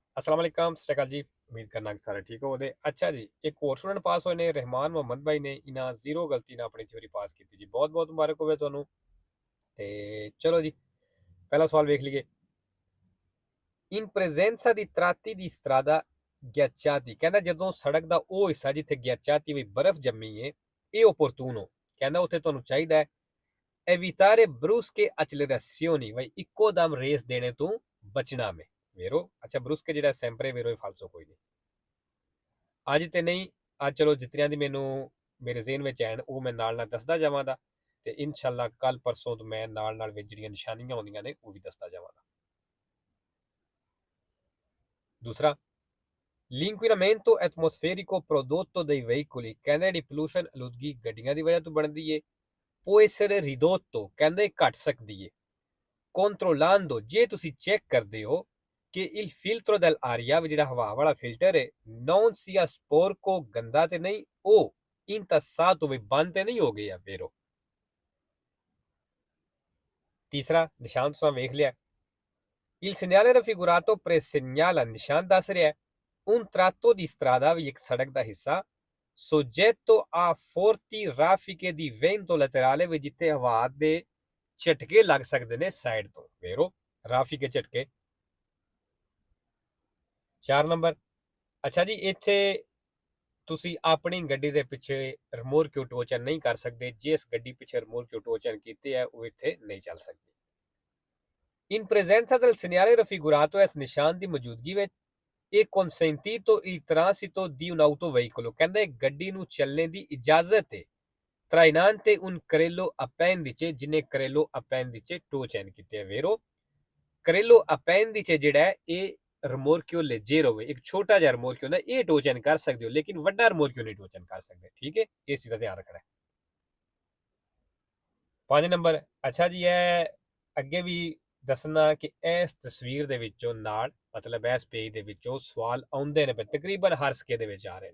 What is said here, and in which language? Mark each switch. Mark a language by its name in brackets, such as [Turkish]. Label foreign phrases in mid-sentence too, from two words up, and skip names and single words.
[Arabic] السلام عليكم, [Punjabi] ਸਤ ਸ੍ਰੀ ਅਕਾਲ ਜੀ। ਉਮੀਦ ਕਰਨਾ ਕਿ ਸਾਰੇ ਠੀਕ ਹੋਵੋਗੇ। ਅੱਛਾ ਜੀ, ਇੱਕ ਹੋਰ ਸਟੂਡੈਂਟ ਪਾਸ ਹੋਏ ਨੇ ਰਹਿਮਾਨ ਮੁਹੰਮਦ ਭਾਈ ਨੇ ਇਨ੍ਹਾਂ ਜ਼ੀਰੋ ਗਲਤੀ ਨਾਲ ਆਪਣੀ ਥਿਊਰੀ ਪਾਸ ਕੀਤੀ ਜੀ। ਬਹੁਤ-ਬਹੁਤ ਮੁਬਾਰਕ ਹੋਵੇ ਤੁਹਾਨੂੰ। ਤੇ ਚਲੋ ਜੀ, ਪਹਿਲਾ ਸਵਾਲ ਵੇਖ ਲਈਏ। [Italian] In presenza di tratti di strada ghiacciati, [Punjabi] ਕਹਿੰਦਾ ਜਦੋਂ ਸੜਕ ਦਾ ਉਹ ਹਿੱਸਾ ਜਿੱਥੇ ghiacciati ਵੀ ਬਰਫ਼ ਜੰਮੀ ਏ, ਇਹ opportuno ਕਹਿੰਦਾ ਉੱਥੇ ਤੁਹਾਨੂੰ ਚਾਹੀਦਾ ਹੈ [Italian] evitare brusche accelerazioni, [Punjabi] ਬਈ ਇੱਕੋ ਦਮ ਰੇਸ ਦੇਣੇ ਤੋਂ ਬਚਣਾ ਮੈਂ ਵੇਰੋ। ਅੱਛਾ, brusche ਜਿਹੜਾ sempre ਵੇਰੋ, ਇਹ ਫਾਲਸੋ ਕੋਈ ਨਹੀਂ। ਅੱਜ ਤੇ ਨਹੀਂ, ਅੱਜ ਚਲੋ ਜਿਤਨਿਆਂ ਦੀ ਮੈਨੂੰ ਮੇਰੇ ਜ਼ਿਹਨ ਵਿੱਚ ਐਨ ਉਹ ਮੈਂ ਨਾਲ ਨਾਲ ਦੱਸਦਾ ਜਾਵਾਂਗਾ, ਤੇ ਇਨਸ਼ਾਅੱਲਾ ਕੱਲ ਪਰਸੋਂ ਤੋਂ ਮੈਂ ਨਾਲ ਨਾਲ ਵਿੱਚ ਜਿਹੜੀਆਂ ਨਿਸ਼ਾਨੀਆਂ ਆਉਂਦੀਆਂ ਨੇ ਉਹ ਵੀ ਦੱਸਦਾ ਜਾਵਾਂਗਾ। ਦੂਸਰਾ, [Italian] l'inquinamento atmosferico prodotto dai veicoli, [Punjabi] ਕਹਿੰਦੇ ਜਿਹੜੀ ਪੋਲੂਸ਼ਨ ਆਲੂਦਗੀ ਗੱਡੀਆਂ ਦੀ ਵਜ੍ਹਾ ਤੋਂ ਬਣਦੀ ਏ, [Italian] può essere ridotto, [Punjabi] ਕਹਿੰਦੇ ਘਟ ਸਕਦੀ ਏ, controllando, ਜੇ ਤੁਸੀਂ ਚੈੱਕ ਕਰਦੇ ਹੋ ਕਿ [Italian] il filtro dell'aria [Punjabi] ਵੀ ਜਿਹੜਾ ਹਵਾ ਵਾਲਾ ਫਿਲਟਰ ਹੈ [Italian] non sia sporco, [Punjabi] ਗੰਦਾ ਤੇ ਨਹੀਂ, ਉਹ intassato ਵੀ ਬੰਦ ਤੇ ਨਹੀਂ ਹੋ ਗਿਆ ਵੇਰੋ। ਤੀਸਰਾ ਨਿਸ਼ਾਨ ਤੁਸੀਂ ਵੇਖ ਲਿਆ, [Italian] il segnale raffigurato presegnala, [Punjabi] ਨਿਸ਼ਾਨ ਦੱਸ ਰਿਹਾ ਹੈ [Italian] un tratto di strada, [Punjabi] ਵੀ ਇੱਕ ਸੜਕ ਦਾ ਹਿੱਸਾ [Italian] soggetto a forti raffiche di vento laterale, [Punjabi] ਵੀ ਜਿੱਥੇ ਹਵਾ ਦੇ ਝਟਕੇ ਲੱਗ ਸਕਦੇ ਨੇ ਸਾਈਡ ਤੋਂ ਵੇਰੋ, ਰਾਫਿਕੇ ਝਟਕੇ। 4 ਨੰਬਰ, ਅੱਛਾ ਜੀ, ਇੱਥੇ ਤੁਸੀਂ ਆਪਣੀ ਗੱਡੀ ਦੇ ਪਿੱਛੇ ਰਿਮੋਰਕਿਊ ਟੋਚਨ ਨਹੀਂ ਕਰ ਸਕਦੇ। ਜਿਸ ਗੱਡੀ ਪਿੱਛੇ ਰਿਮੋਰਕਿਊ ਟੋਚਨ ਕੀਤੇ ਹੈ ਉਹ ਇੱਥੇ ਨਹੀਂ ਚੱਲ ਸਕਦੀ। [Italian] in presenza del segnale raffigurato, [Punjabi] ਇਸ ਨਿਸ਼ਾਨ ਦੀ ਮੌਜੂਦਗੀ ਵਿੱਚ ਇਹ [Italian] consentito il transito di un autoveicolo, [Punjabi] ਕਹਿੰਦੇ ਗੱਡੀ ਨੂੰ ਚੱਲਣੇ ਦੀ ਇਜਾਜ਼ਤ ਹੈ [Italian] trainante un carrello appendice, [Punjabi] ਜਿਹਨੇ [Italian] carrello appendice [Punjabi] ਟੋਚਨ ਕੀਤੇ ਹੈ ਵੇਰੋ। [Italian] carrello appendice [Punjabi] ਜਿਹੜਾ ਹੈ ਇਹ [Italian] rimorchio leggero [Punjabi] ਹੋਵੇ, ਇੱਕ ਛੋਟਾ ਜਿਹਾ ਰਿਮੋਰਕਿਊ ਹੁੰਦਾ, ਇਹ ਟੋਚਨ ਕਰ ਸਕਦੇ ਹੋ, ਲੇਕਿਨ ਵੱਡਾ ਰਿਮੋਰਕਿਊ ਨਹੀਂ ਟੋਚਨ ਕਰ ਸਕਦੇ। ਠੀਕ ਹੈ, ਇਸ ਚੀਜ਼ ਦਾ ਧਿਆਨ ਰੱਖਣਾ ਹੈ। 5 ਨੰਬਰ, ਅੱਛਾ ਜੀ, ਇਹ ਅੱਗੇ ਵੀ ਦੱਸਣਾ ਕਿ ਇਸ ਤਸਵੀਰ ਦੇ ਵਿੱਚੋਂ ਨਾਲ ਮਤਲਬ ਇਸ ਪੇਜ ਦੇ ਵਿੱਚੋਂ ਸਵਾਲ ਆਉਂਦੇ ਨੇ, ਤਕਰੀਬਨ ਹਰ ਸਕੇ ਦੇ ਵਿੱਚ ਆ ਰਹੇ ਨੇ।